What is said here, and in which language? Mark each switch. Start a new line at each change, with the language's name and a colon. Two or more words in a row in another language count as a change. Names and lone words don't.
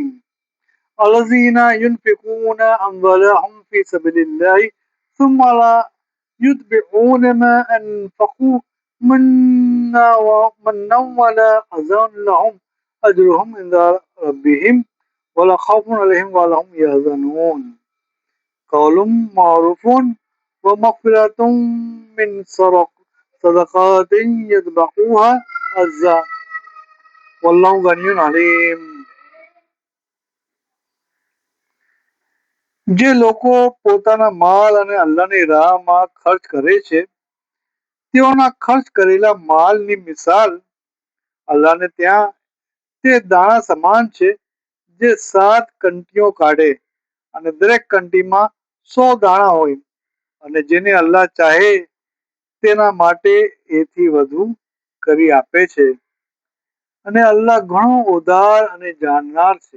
Arabic: الذين ينفقون أموالهم في سبيل الله ثم لا يتبعون ما أنفقوا منا ولا أذى لهم أجرهم عند ربهم ولا خوف عليهم ولا هم يحزنون. قول معروف ومغفرة من صدقات يتبعها أذى والله غني عليم.
Gujarati: જે લોકો પોતાના માલ અને અલ્લાહની રાહમાં ખર્ચ કરે છે તેઓના ખર્ચ કરેલા માલની મિસાલ અલ્લાહને ત્યાં તે દાણા સમાન છે જે 7 કંટીઓ કાઢે અને દરેક કંટીમાં 100 દાણા હોય અને જેને અલ્લાહ ચાહે તેના માટે એથી વધુ કરી આપે છે અને અલ્લાહ ઘણો ઉદાર અને જાણનાર છે.